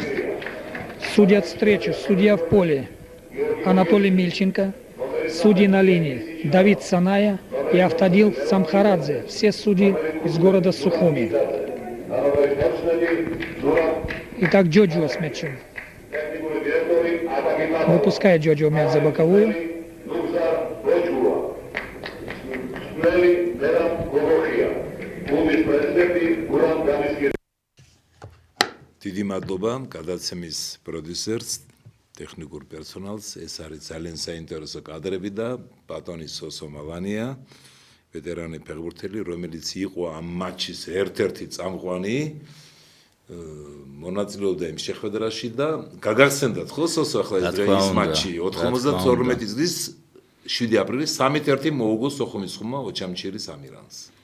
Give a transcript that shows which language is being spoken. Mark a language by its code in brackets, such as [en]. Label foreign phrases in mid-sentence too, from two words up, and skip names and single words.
[ru] Судьят встречу, судья в поле Анатолий Мильченко, судьи на линии Давид Саная и Автодил Самхарадзе, все судьи из города Сухуми. Итак, Джоджо с мячом. Выпускает Джоджо мяч за боковую. [ka] დიდი მადლობა გადაცემის პროდიუსერს, ტექნიკურ პერსონალს. ეს არის ძალიან საინტერესო კადრები და ბატონი სოსო მალანია, ვეტერანი ფეხბურთელი, რომელიც იყო ამ მატჩის ერთ-ერთი წამყვანი, მონაწილეობდა იმ შეხვედრაში და გაგახსენდათ ხო სოსო ახლა ეს მატჩი 92 წლის 7 აპრილის 3-1 მოუგო სოხუმის ხუმა ოჩამჩირის ამირანს.